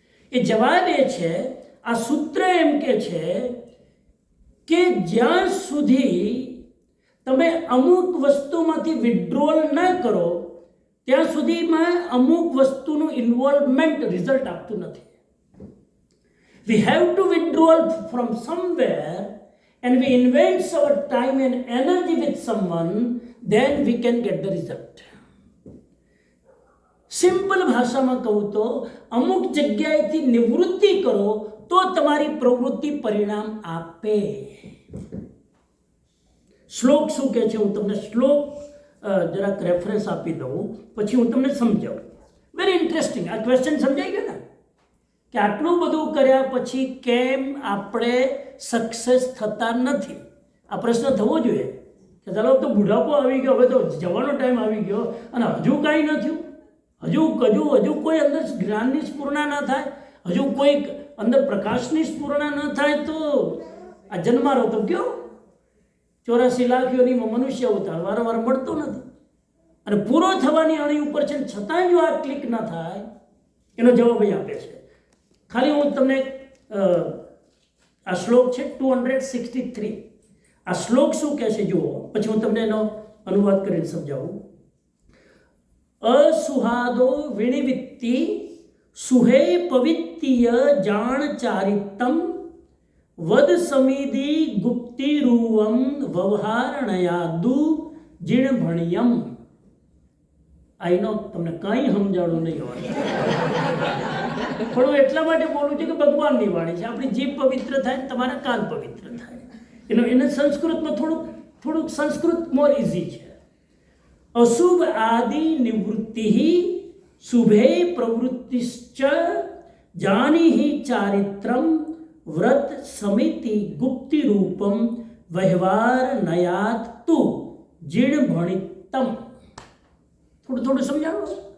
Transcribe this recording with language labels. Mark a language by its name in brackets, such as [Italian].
[Gujarati] એ જવાબ એ છે, આ સૂત્ર એમ કે છે કે જ્યાં સુધી તમે અમુક વસ્તુમાંથી વિડ્રોલ ન કરો ત્યાં સુધીમાં અમુક વસ્તુનું ઇન્વોલ્વમેન્ટ રિઝલ્ટ આપતું નથી. [English] We have to withdraw from somewhere and we invest our time and energy with someone, then we can get the result. [Gujarati] Simple ભાષામાં કહું તો અમુક જગ્યાએથી નિવૃત્તિ કરો તો તમારી પ્રવૃત્તિ પરિણામ આપે. શ્લોક શું કહે છે? હું તમને શ્લોક જરાક રેફરન્સ આપી દઉં, પછી હું તમને સમજાવું. [English] Very interesting. [Gujarati] આ ક્વેશ્ચન સમજાઈ ગયો ને કે આટલું બધું કર્યા પછી કેમ આપણે સક્સેસ થતા નથી? આ પ્રશ્ન થવો જોઈએ કે ચાલો તો બુઢાપો આવી ગયો, હવે તો જવાનો ટાઈમ આવી ગયો અને હજુ કાંઈ ન થયું. હજુ કોઈ અંદર જ્ઞાનની સ્ફૂર્ણા ન થાય, હજુ કોઈ અંદર પ્રકાશની સ્ફૂર્ણા ન થાય તો આ જન્મારો તો કયો 84 લાખ યોનીમાં મનુષ્ય અવતાર વારંવાર મળતો નથી અને પૂરો થવાની આની ઉપર છે, છતાં જો આ ક્લિક ન થાય એનો જવાબ અહીં આપે છે. ખાલી હું તમને આ શ્લોક છે 263. આ શ્લોક શું કહે છે જુઓ, પછી હું તમને એનો અનુવાદ કરીને સમજાવું. [Prakrit languages] असुहादो विनिवित्ति सुहे पवित्तीय जान चारितम वद समिधि गुप्ति रूवम व्यवहारणयादु जीण भणियम. [English] I know [Gujarati] તમને કંઈ સમજાણું નહીં હોય, પણ હું એટલા માટે બોલું છું કે ભગવાનની વાણી છે. આપણી જીભ પવિત્ર થાય, તમારા કાન પવિત્ર થાય. એને સંસ્કૃતમાં થોડુંક સંસ્કૃત [English] more easy [Gujarati] છે. [Sanskrit] અશુભ આદિ નિવૃત્તિ શુભે પ્રવૃત્તિશ્ચ જાનિ ચારિત્રમ વ્રત સમિતિ ગુપ્તિ રૂપમ વ્યવહાર નયાત તુ જીણ ભણિતમ. [Gujarati] થોડું સમજાવો.